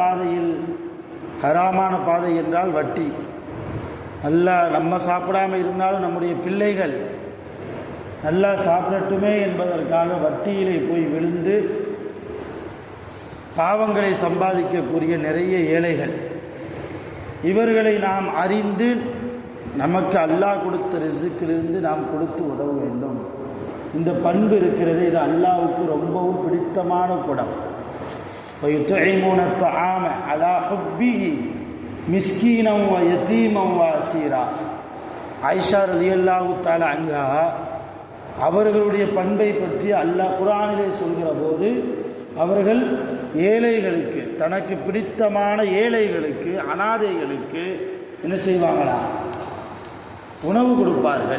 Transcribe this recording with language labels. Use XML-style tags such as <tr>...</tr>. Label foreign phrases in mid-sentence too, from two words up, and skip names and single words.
<ta>பாதை என்றால் வட்டி, நல்லா நம்ம சாப்பிடாமல் இருந்தாலும் நம்முடைய பிள்ளைகள் நல்லா சாப்பிடட்டுமே என்பதற்காக வட்டியிலே போய் விழுந்து பாவங்களை சம்பாதிக்கக்கூடிய நிறைய ஏழைகள், இவர்களை நாம் அறிந்து நமக்கு அல்லாஹ் கொடுத்த ரிஸ்கிலிருந்து நாம் கொடுத்து உதவ வேண்டும். இந்த பண்பு இருக்கிறது, இது அல்லாஹ்வுக்கு ரொம்பவும் பிடித்தமான குணம்.</ta> <ar>وَيُطْعِمُونَ الطَّعَامَ عَلَى حُبِّهِ مِسْكِينًا وَيَتِيمًا وَأَسِيرًا.</ar> <ta>ஆயிஷா</ta> <ar>رضي الله تعالى عنها</ar> <ta>அவர்களுடைய பண்பை பற்றி அல்லாஹ் குர்ஆனிலே சொல்கிற போது, அவர்கள் ஏழைகளுக்கு, தனக்கு பிடித்தமான ஏழைகளுக்கு, அனாதைகளுக்கு என்ன செய்வாங்களா? உணவு கொடுப்பார்கள்.</ta>